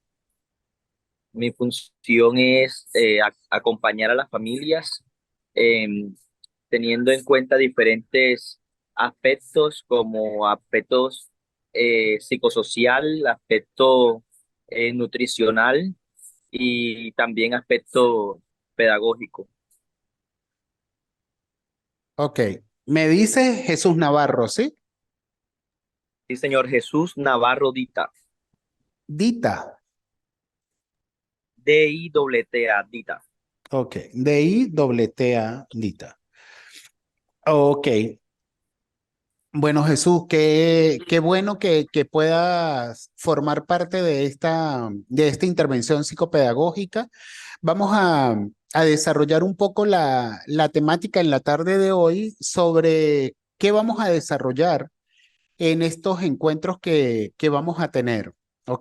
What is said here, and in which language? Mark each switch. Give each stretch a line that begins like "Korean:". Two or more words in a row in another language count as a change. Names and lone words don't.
Spanish: Mi función es acompañar a las familias, em, teniendo en cuenta diferentes aspectos como aspectos psicosocial, aspecto nutricional y también aspecto pedagógico. Ok, me dice Jesús Navarro, ¿sí? Sí, señor. Jesús Navarro Dita. Dita, Dita, Dita. ok, D-I-T-T-A, Dita. Ok, bueno Jesús, qué bueno que puedas formar parte de esta intervención psicopedagógica. Vamos a desarrollar un poco la temática en la tarde de hoy sobre qué vamos a desarrollar en estos encuentros que vamos a tener, ¿ok?